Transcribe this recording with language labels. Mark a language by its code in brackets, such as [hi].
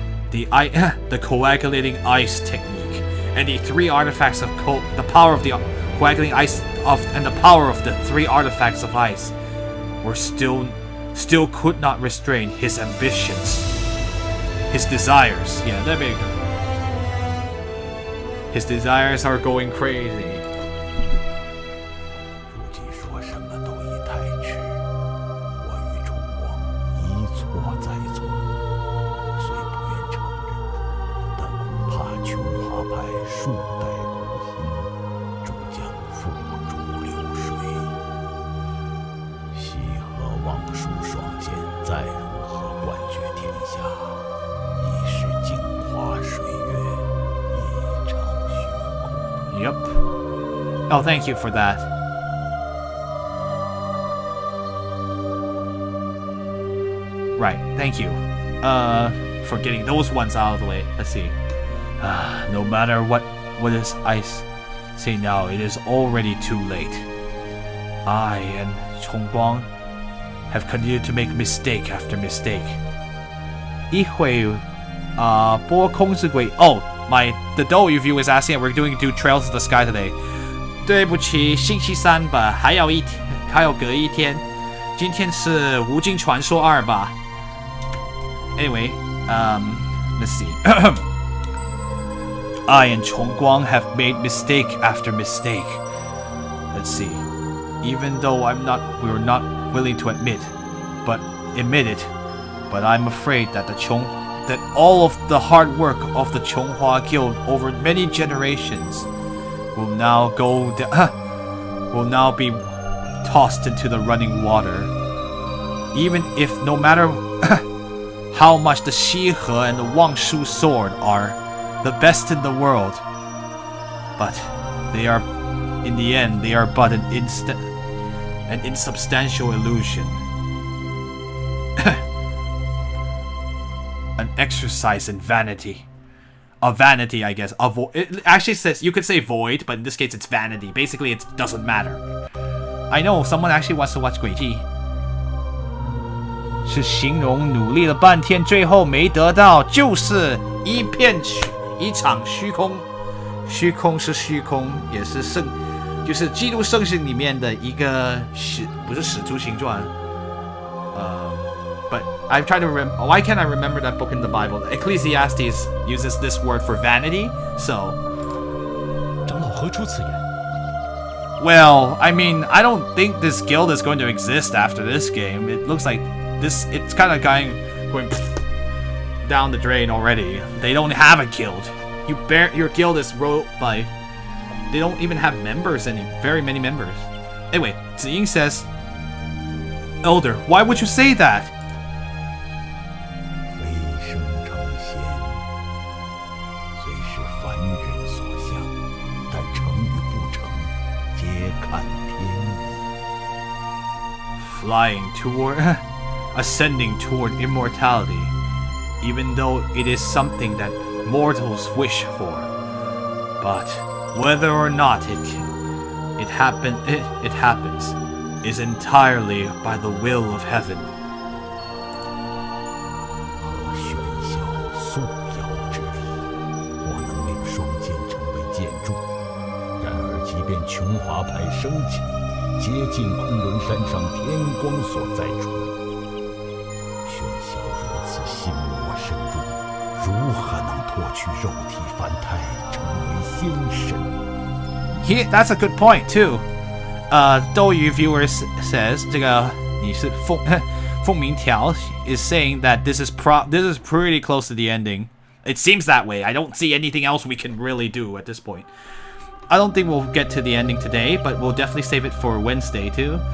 [en] The coagulating ice technique and the three artifacts of the power of the coagulating ice and the power of the three artifacts of ice were still could not restrain his ambitions, his desires. Yeah, there you go. His desires are going crazy. [zh] 如今说什么都已太迟，我与崇光一错再错，虽不愿承认，但恐怕琼华派数代孤星，终将付诸流水。西河望蜀双剑再如何冠绝天下，已是镜花水月，一场虚空。 [en] Yep. Oh, thank you for that. Right, thank you. For getting those ones out of the way. Let's see. No matter what does ice say now, it is already too late. I and Chongguang have continued to make mistake after mistake. [zh] 一会波空之鬼 [en] Oh, the Doe view is asking if we're do Trails of the Sky today. [zh] 对不起，星期三吧，还要隔一天。今天是无尽传说2吧。 [en] Anyway, let's see. I and Chongguang have made mistake after mistake. Let's see. Even though we're not willing to admit it, but I'm afraid that that all of the hard work of the Chonghua Guild over many generations will now be tossed into the running water. Even if no matter how much the Shihe and the Wangshu sword are the best in the world, but they are, in the end, they are but an insubstantial illusion. An exercise in vanity. A vanity, I guess. It actually says, you could say void, but in this case it's vanity. Basically, it doesn't matter. I know, someone actually wants to watch 轨迹. [zh] 是形容努力了半天，最后没得到，就是一场虚空。虚空是虚空，也是就是基督圣经里面的一个不是使徒行传。 [en] But I'm trying to remember. Why can't I remember that book in the Bible? Ecclesiastes uses this word for vanity. So, [zh] 长老何出此言？ [en] well, I mean, I don't think this guild is going to exist after this game. It looks like it's kind of going down the drain already. They don't have a guild. Your guild is ruled by. They don't even have members very many members. Anyway, Ziying says, Elder, why would you say that? [zh] 飞升成仙，虽是凡人所向，但成与不成，皆看天意。 [en] Ascending toward immortality, even though it is something that mortals wish for. But whether or not it happens, is entirely by the will of heaven. [zh] 和玄霄素瑶之力，或能令双剑成为剑柱。然而，即便琼华牌升起，接近昆仑山上天光所在处，玄霄如此心魔深入，如何能脱去肉体凡胎，成为仙神？ [en] That's a good point too. 斗鱼 viewer says [zh] 这个你是凤鸣条 [en] is saying that this is pretty close to the ending. It seems that way. I don't see anything else we can really do at this point. I don't think we'll get to the ending today, but we'll definitely save it for Wednesday too.